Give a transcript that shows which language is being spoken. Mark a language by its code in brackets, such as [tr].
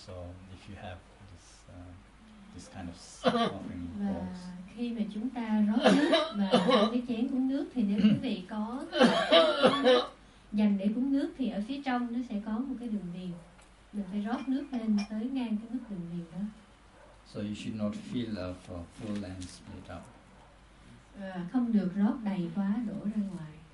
[en] So if you have this kind of offering [vi] Và [en] bowls. [vi] khi mà chúng ta rót nước và trong cái chén cúng nước thì nếu quý vị có dành để cúng nước thì ở phía trong nó sẽ có một cái đường viền. Mình phải rót nước lên tới ngang cái mức đường viền đó. [en] So you should not fill up full and split up. [vi] Không được rót đầy quá đổ ra ngoài.